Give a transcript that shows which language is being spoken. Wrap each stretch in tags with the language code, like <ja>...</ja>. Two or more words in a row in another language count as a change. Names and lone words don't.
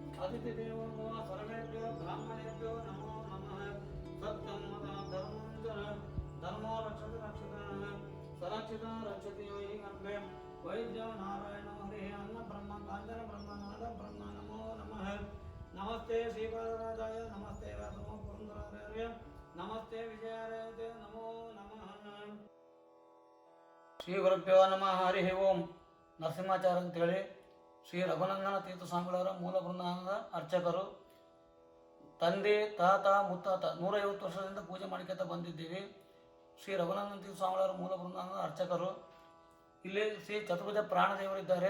<sa>अतिथिदेवो भव सर्वेभ्यो ब्राह्मणेभ्यो नमो नमः सत्यं धर्मो रक्षति रक्षितः सरक्षितः रक्षति यो हि गर्भे वैद्यो नारायणो हरिः अन्न ब्रह्म काञ्चन ब्रह्म नाद ब्रह्म नमो नमः नमस्ते श्रीपादराजाय नमस्ते वासवो पुरन्दरार्य नमस्ते विजयार्य नमो नमः ಶ್ರೀ ಗುರುಭ್ಯೋ ನಮಃ ಹರಿ ಓಂ</sa> <kn>ನರಸಿಂಹಾಚಾರ್ಯ ಅಂತೇಳಿ ಶ್ರೀ ರಘುನಂದನ ತೀರ್ಥ ಸ್ವಾಮಿಗಳವರ ಮೂಲ ಬೃಂದಾವನದ ಅರ್ಚಕರು. ತಂದೆ ತಾತ ಮುತ್ತಾತ 150 ವರ್ಷದಿಂದ ಪೂಜೆ ಮಾಡಿಕೊತ ಬಂದಿದ್ದೀವಿ. ಶ್ರೀ ರಘುನಂದನ ತೀರ್ಥ ಸ್ವಾಮಿಗಳವರ ಮೂಲ ಬೃಂದಾವನದ ಅರ್ಚಕರು. ಇಲ್ಲಿ ಶ್ರೀ ಚತುರ್ಭುಜ ಪ್ರಾಣದೇವರಿದ್ದಾರೆ.</kn>